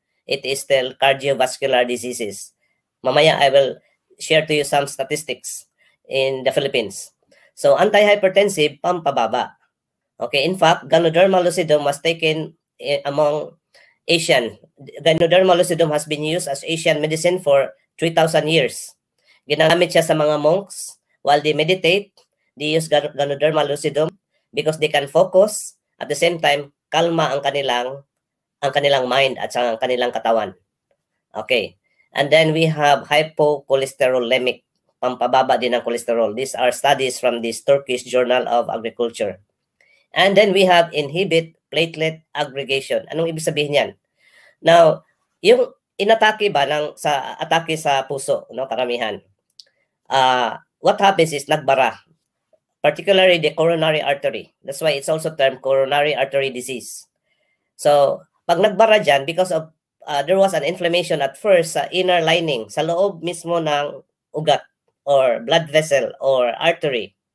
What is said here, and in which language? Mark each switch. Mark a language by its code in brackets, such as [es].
[en] It is still cardiovascular diseases. Mamaya, I will share to you some statistics in the Philippines. So antihypertensive, pampababa. Okay, in fact, Ganoderma lucidum was taken among Asian. Ganoderma lucidum has been used as Asian medicine for 3,000 years. [tl] Ginamit siya sa mga monks [en] while they meditate. They use Ganoderma lucidum because they can focus at the same time [tl] kalma ang kanilang mind at ang kanilang katawan. [en] Okay. And then we have hypocholesterolemic, [tl] pampababa din ng cholesterol. [en] These are studies from this Turkish Journal of Agriculture. And then we have inhibit platelet aggregation. [tl] Anong ibig sabihin yan? Now, yung inatake ba sa atake sa puso, no, karamihan. [en] What happens is nagbara, particularly the coronary artery. That's why it's also termed coronary artery disease. So, [tl] pag nagbara dyan, [en] because of there was an inflammation at first sa inner lining, [tl] sa loob mismo ng ugat [en] or blood vessel or artery.